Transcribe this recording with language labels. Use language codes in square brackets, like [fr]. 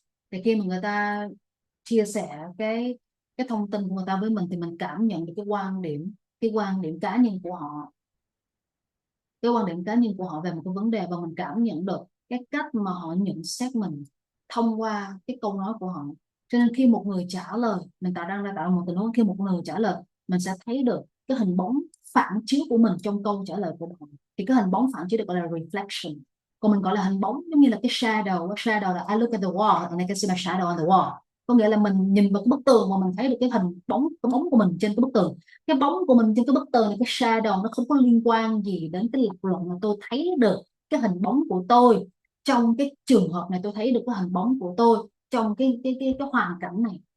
[vi] Thì khi mà người ta chia sẻ cái thông tin của người ta với mình, thì mình cảm nhận được cái quan điểm cá nhân của họ, cái quan điểm cá nhân của họ về một cái vấn đề, và mình cảm nhận được cái cách mà họ nhận xét mình thông qua cái câu nói của họ. Cho nên khi một người trả lời, mình đang tạo một tình huống, khi một người trả lời, mình sẽ thấy được cái hình bóng phản chiếu của mình trong câu trả lời của họ. Thì cái hình bóng phản chiếu được gọi là reflection. Còn mình gọi là hình bóng giống như là cái shadow. [en] Shadow là I look at the wall and I can see my shadow on the wall. [vi] Có nghĩa là mình nhìn vào cái bức tường mà mình thấy được cái bóng của mình trên cái bức tường. Cái bóng của mình trên cái bức tường này, cái shadow, nó không có liên quan gì đến cái lập luận mà tôi thấy được cái hình bóng của tôi trong cái trường hợp này. Tôi thấy được cái hình bóng của tôi trong cái hoàn cảnh này.